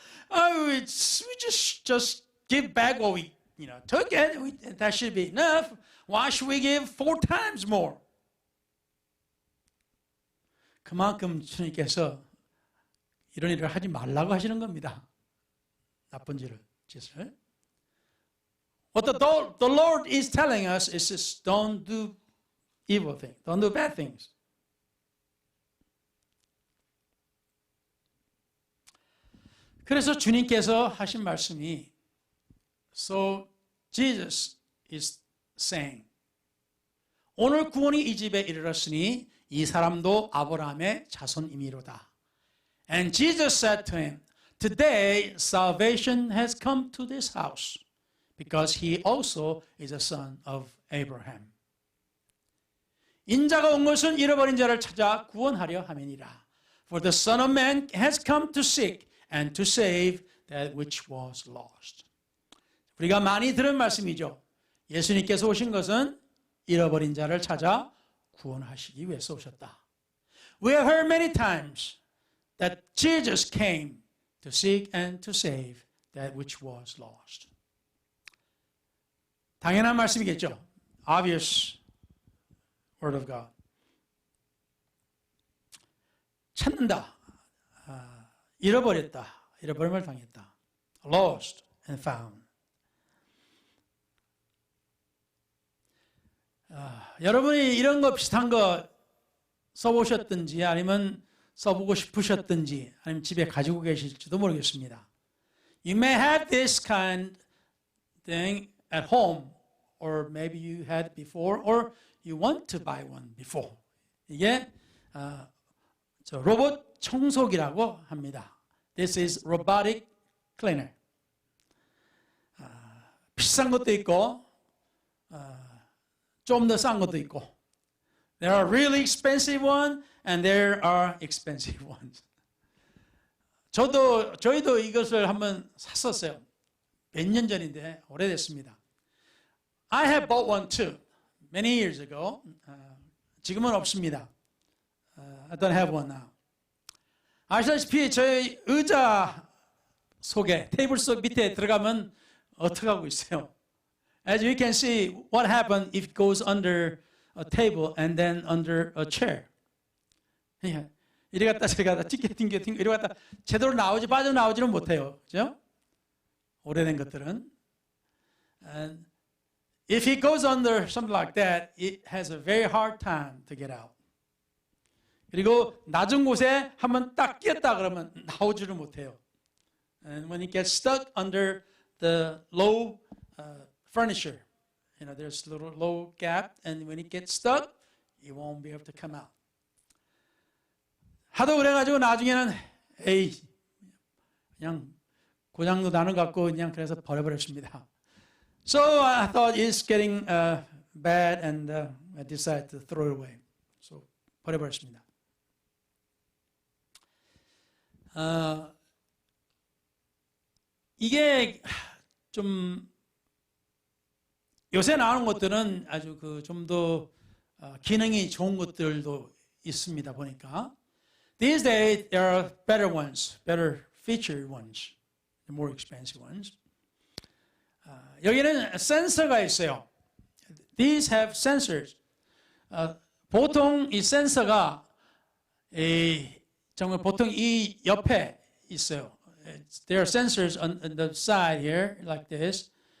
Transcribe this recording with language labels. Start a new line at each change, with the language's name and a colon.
English: we just give back what we took it. That should be enough. Why should we give 4 times more?
Korean: 그만큼 주님께서 이런 일을 하지 말라고 하시는 겁니다. 나쁜 짓을.
English: What the Lord is telling us is just don't do evil things. Don't do bad things.
Korean: 그래서 주님께서 하신 말씀이
English: So Jesus is saying
Korean: 오늘 구원이 이 집에 이르렀으니 이 사람도 아브라함의 자손이미로다.
English: And Jesus said to him, Today salvation has come to this house, because he also is a son of Abraham.
Korean: 인자가 온 것은 잃어버린 자를 찾아 구원하려 함이니라.
English: For the Son of Man has come to seek and to save that which was lost.
Korean: 우리가 많이 들은 말씀이죠. 예수님께서 오신 것은 잃어버린 자를 찾아 구원하시기 위해서 오셨다.
English: We have heard many times that Jesus came to seek and to save that which was lost.
Korean: 당연한 말씀이겠죠.
English: Obvious word of God.
Korean: 찾는다. 잃어버렸다. 잃어버림을 당했다.
English: Lost and found.
Korean: 여러분이 이런 거 비슷한 거 써보셨든지 아니면 써보고 싶으셨든지 아니면 집에 가지고 계실지도 모르겠습니다.
English: You may have this kind thing at home or maybe you had it before or you want to buy one before.
Korean: 이게 로봇 청소기라고 합니다.
English: This is robotic cleaner.
Korean: 비싼 것도 있고 좀 더 싼 것도 있고.
English: There are really expensive ones and there are expensive ones.
Korean: 저희도 이것을 한번 샀었어요. 몇 년 전인데 오래됐습니다.
English: I have bought one too, many years ago.
Korean: 지금은 없습니다.
English: I don't have one now.
Korean: 아시다시피 저희 의자 속에 테이블 속 밑에 들어가면 어떻게 하고 있어요?
English: As you can see, what happens if it goes under a table and then under a chair.
Korean: 이리 갔다 저리 갔다 튕겨 이리 갔다 제대로 빠져나오지는 못해요. 그죠? 오래된 것들은.
English: And if it goes under something like that, it has a very hard time to get out.
Korean: 그리고 낮은 곳에 한번 딱 끼었다 그러면 나오지를 못해요.
English: And when it gets stuck under the low furniture, there's a little low gap, and when it gets stuck, it won't be able to come out.
Korean: 하도 그래가지고 나중에는 그냥 고장도 나는 것 같고 그냥 그래서 버려버렸습니다.
English: So I thought it's getting bad, and I decided to throw it away.
Korean: So 버려버렸습니다. 이게 좀 요새 나오는 것들은 아주 좀 더 기능이 좋은 것들도 있습니다. 보니까
English: these days there are better ones, better featured ones, the more expensive ones.
Korean: 여기는 센서가 있어요.
English: These have sensors.
Korean: 보통 이 센서가 정말 보통 이 옆에 있어요.
English: There are sensors on the side here, like this.